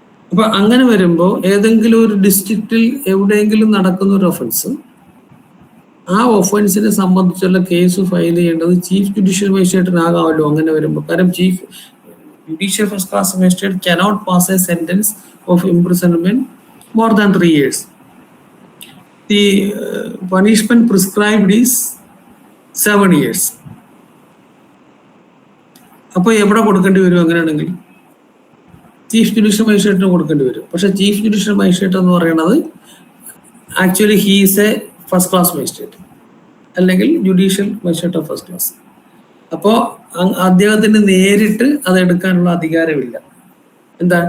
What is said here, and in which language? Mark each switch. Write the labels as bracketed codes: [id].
[ml] അപ്പൊ അങ്ങനെ വരുമ്പോൾ ഏതെങ്കിലും ഒരു ഡിസ്ട്രിക്റ്റിൽ എവിടെയെങ്കിലും നടക്കുന്ന ഒരു ഒഫൻസ്, ആ ഒഫൻസിനെ സംബന്ധിച്ചുള്ള കേസ് ഫയൽ ചെയ്യേണ്ടത് ചീഫ് ജുഡീഷ്യൽ മജിസ്ട്രേറ്റിനാകാമല്ലോ. അങ്ങനെ വരുമ്പോൾ കാരണം [en] Chief judicial first class magistrate cannot pass a sentence of imprisonment more than 3 years. The punishment prescribed is 7 years. [ml] അപ്പോൾ എവിടെ കൊടുക്കേണ്ടി വരും? അങ്ങനെയാണെങ്കിൽ ചീഫ് ജുഡീഷ്യൽ മജിസ്ട്രേറ്റിന് കൊടുക്കേണ്ടി വരും. [en] പക്ഷെ chief judicial magistrate [ml] എന്ന് പറയുന്നത് [en] actually he's a first class magistrate [ml] അല്ലെങ്കിൽ [en] Judicial magistrate of first class. [ml] അപ്പോൾ അദ്ദേഹത്തിന് നേരിട്ട് അത് എടുക്കാനുള്ള അധികാരമില്ല. എന്താ?